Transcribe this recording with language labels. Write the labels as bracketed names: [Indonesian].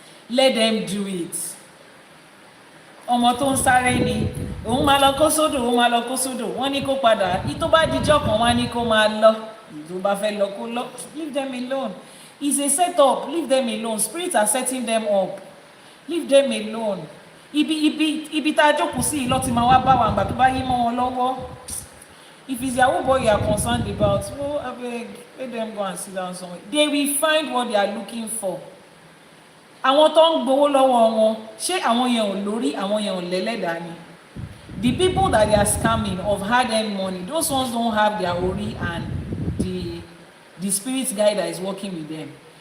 [English] Let them do it. [Yoruba] Ọmọ tó ń sáré ni òun máa lọ kó sódò wọ́n ní kó padà ìtó bá dijọ́ kan wọ́n ní kó máa lọ ìtó bá fẹ́ lọ kó lọ. [English] Leave them alone. It's a setup. Leave them alone. Spirits are setting them up. Leave them alone. [Yoruba] Ibi tá a jókòó sí ìlọ tí máa wá bá wa àgbà tó bá yí mọ́ wọn lọ́wọ́. [English] If it's your boy you are concerned about, oh abeg, let them go and sit down somewhere. They will find what they are looking for. [Yoruba] Àwọn tó ń gbowó lọ́wọ́ wọn, ṣé àwọn yẹn ò lórí, àwọn yẹn ò lẹ́lẹ́dàá ni? [English] The people that they are scamming of hard-earned money, those ones don't have their ori and the spirit guide that is working with them.